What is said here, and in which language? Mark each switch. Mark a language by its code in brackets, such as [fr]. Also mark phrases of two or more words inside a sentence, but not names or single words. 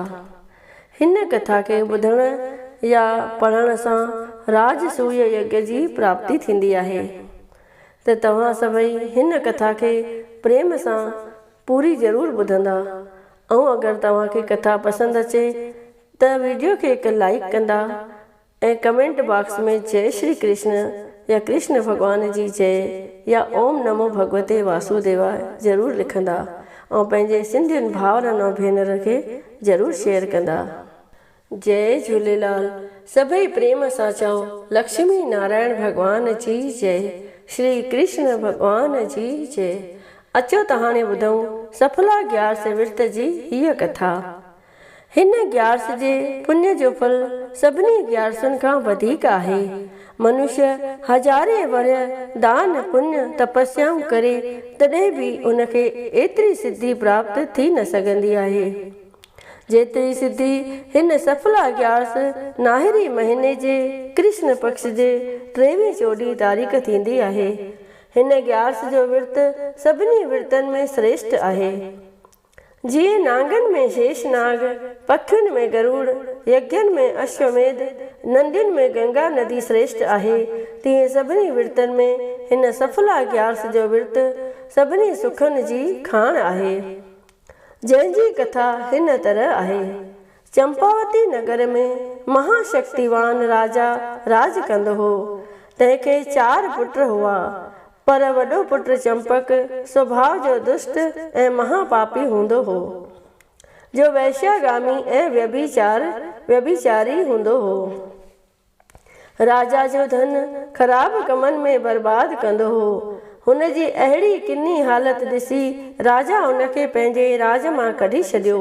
[sd] हिन कथा खे ॿुधण या पढ़ण सां राजसूय यज्ञ जी प्राप्ति थींदी आहे। त तव्हां सभई हिन कथा खे प्रेम सां पूरी ज़रूरु ॿुधंदा। ऐं अगरि तव्हांखे कथा पसंदि अचे त वीडियो खे हिकु लाइक कंदा ऐं [en] comment box [sd] में जय श्री कृष्ण या कृष्ण भॻवान जी जय या [sa] ओम नमो भगवते वासुदेवाय [sd] ज़रूरु लिखंदा ऐं पंहिंजे सिंधियुनि भाउरनि ऐं भेनर खे ज़रूरु शेयर कंदा। जय झूलेलाल। सभई प्रेम सां चओ लक्ष्मी नारायण भॻवान जी जय, श्री कृष्ण भॻवान जी जय। अचो त हाणे ॿुधूं सफला ग्यारस विर्त जी हीअ कथा। हिन ग्यारस जे पुण्य जो फल सभिनी ग्यारसुनि खां वधीक आहे। मनुष्य हज़ारे वर्य दान पुण्य तपस्याऊं करे तॾहिं बि उनखे एतिरी सिद्धि प्राप्त थी न सघंदी आहे जेतिरी सिद्धि हिन सफला ग्यारस नाहिरी महीने जे कृष्ण पक्ष जे 23-24 तारीख़ थींदी आहे। हिन ग्यारस जो विर्त सभिनी विर्तनि में श्रेष्ठ आहे। जीअं नांगनि में शेषनाग, पखियुनि में गरुड़, यज्ञनि में अश्वमेध, नदियुनि में गंगा नदी श्रेष्ठ आहे, तीअं सभिनी विर्तनि में हिन सफला ग्यारस जो विर्त सभिनी सुखनि जी खाण आहे। जंहिंजी कथा हिन तरह आहे। चंपावती नगर में महाशक्तिवान राजा राज कंदो हो। तंहिंखे 4 पुट हुआ, पर वॾो पुट चंपक स्वभाव जो दुष्ट ऐं महापापी हूंदो हो, जो वैश्यागामी ऐं व्यभिचारी हूंदो हो। राजा जो धन ख़राब कमनि में बर्बाद कंदो हो। हुनजी अहिड़ी किनी हालत ॾिसी राजा उनखे पंहिंजे राज मां कढी छॾियो।